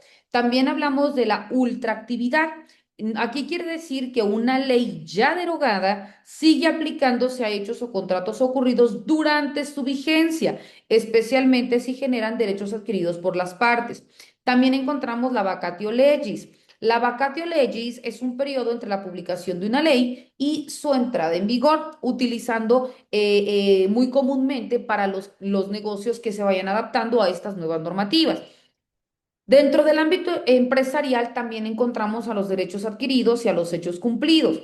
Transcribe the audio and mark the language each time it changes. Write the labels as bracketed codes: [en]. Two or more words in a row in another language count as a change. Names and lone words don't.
[es] También hablamos de la ultraactividad. Aquí quiere decir que una ley ya derogada sigue aplicándose a hechos o contratos ocurridos durante su vigencia, especialmente si generan derechos adquiridos por las partes. También encontramos la [la] vacatio legis. [es] La [la] vacatio legis [es] es un periodo entre la publicación de una ley y su entrada en vigor, utilizando muy comúnmente para los negocios que se vayan adaptando a estas nuevas normativas. Dentro del ámbito empresarial también encontramos a los derechos adquiridos y a los hechos cumplidos.